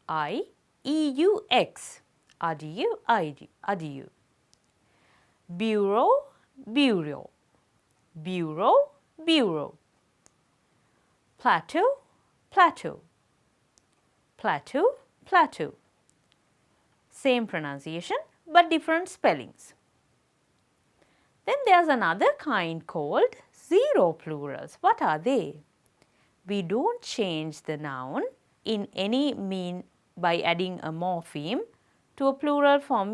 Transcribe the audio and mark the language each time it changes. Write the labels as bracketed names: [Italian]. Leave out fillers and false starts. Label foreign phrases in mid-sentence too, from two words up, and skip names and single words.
[English] ADU, ADU, ADU. Bureau, bureau. Bureau, bureau. Plateau, plateau. Plateau, plateau. Same pronunciation but different spellings. Then there is another kind called zero plurals. What are they? We don't change the noun in any mean by adding a morpheme to a plural form.